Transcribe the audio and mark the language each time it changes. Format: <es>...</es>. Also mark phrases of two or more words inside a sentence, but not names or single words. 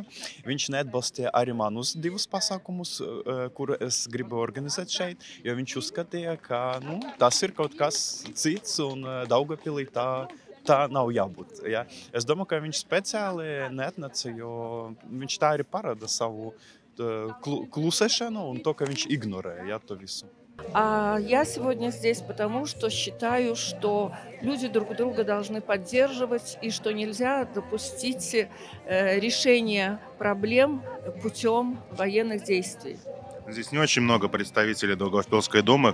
<lv>Viņš neatbalstīja arī manus 2 pasākumus, kuru es gribu organizēt šeit, jo viņš uzskatīja, ka tas ir kaut kas cits, un Daugavpilī tā nav jābūt. Ja? Es domāju, ka viņš speciāli neatnāca, jo viņš tā arī parāda savu klusēšanu un to, ka viņš ignorē to visu.</lv> <ru>Я сегодня здесь потому, что считаю, что люди друг друга должны поддерживать и что нельзя допустить решения проблем путем военных действий. Здесь не очень много представителей Даугавпилской думы.</ru>